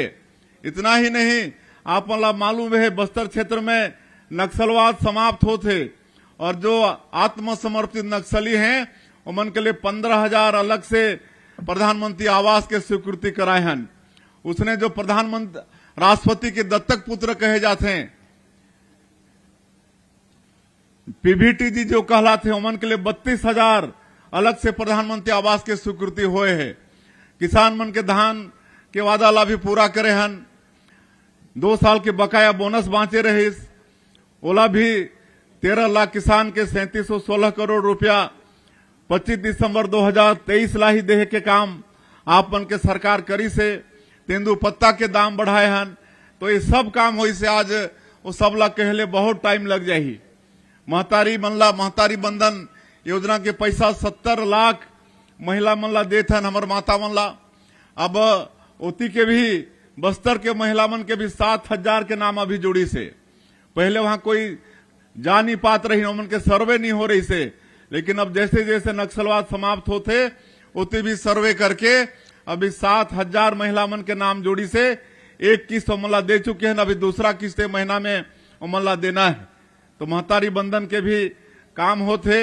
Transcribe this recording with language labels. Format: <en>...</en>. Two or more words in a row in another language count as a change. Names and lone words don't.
<hne>इतना ही नहीं, आप मालूम है बस्तर क्षेत्र में नक्सलवाद समाप्त होते और जो आत्मसमर्पित नक्सली हैं उमन के लिए 15,000 अलग से प्रधानमंत्री आवास के स्वीकृति कराए हैं। उसने जो प्रधानमंत्री राष्ट्रपति के दत्तक पुत्र कहे जाते हैं पीवीटी जी जो कहलाते हैं, उमन के लिए 32,000 अलग से प्रधानमंत्री आवास के स्वीकृति हुए है। किसान मन के धान के वादा ला भी पूरा करे हन। 2 साल के बकाया बोनस बांचे रहे, ओला भी 13 लाख किसान के 3716 करोड़ रुपया 25 दिसंबर 2023 ला ही देहे के काम आप मन के सरकार करी से। तेंदू पत्ता के दाम बढ़ाए हन। तो ये सब काम होई से आज वो सब ला कहले बहुत टाइम लग जाही। महतारी बंधन योजना के पैसा 70 लाख महिला मन ला देत हन, हमर माता मन ला। अब ओती के भी बस्तर के महिला मन के भी 7,000 के नाम अभी जोड़ी से। पहले वहां कोई जा नहीं पात रही, उमन के सर्वे नहीं हो रही से, लेकिन अब जैसे जैसे नक्सलवाद समाप्त होते उतने भी सर्वे करके अभी 7,000 महिला मन के नाम जोड़ी से एक किस्त उमला दे चुके हैं। अभी दूसरा किस्त महीना में उमला देना है। तो महतारी बंधन के भी काम होते।</hne>